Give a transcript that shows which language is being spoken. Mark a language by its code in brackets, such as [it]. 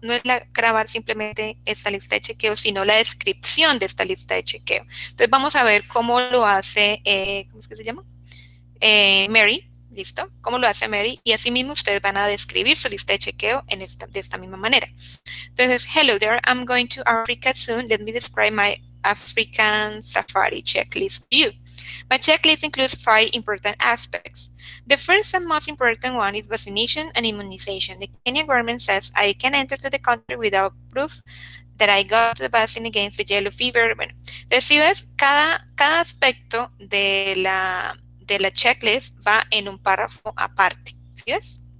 [es] No es grabar simplemente esta lista de chequeo, sino la descripción de esta lista de chequeo. Entonces, vamos a ver cómo lo hace, ¿cómo es que se llama? Mary, ¿listo? ¿Cómo lo hace Mary? Y así mismo ustedes van a describir su lista de chequeo de esta misma manera. [en] Entonces, hello there, I'm going to Africa soon. Let me describe my African safari checklist to you. My checklist includes 5 important aspects. The first and most important one is vaccination and immunization. The Kenyan government says I can enter to the country without proof that I got the vaccine against the yellow fever. [es] Bueno, entonces si ves, cada aspecto de la checklist va en un párrafo aparte, ¿sí ves?